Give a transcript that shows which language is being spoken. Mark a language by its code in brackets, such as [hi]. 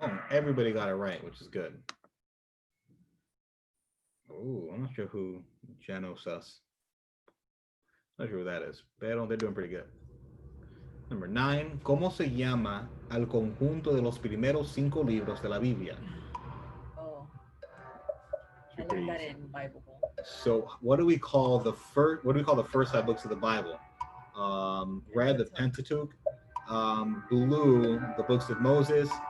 [en] Everybody got it right, which is good. Oh, I'm not sure who Genosas. Not sure who that is, [es] pero [en] they're doing pretty good. Number 9. [es] ¿Cómo se llama al conjunto de los primeros 5 libros de la Biblia? [en] Oh, I learned that in Bible. So, what do we call the first? What do we call the first 5 books of the Bible? Red, the Pentateuch. Blue, the books of Moses.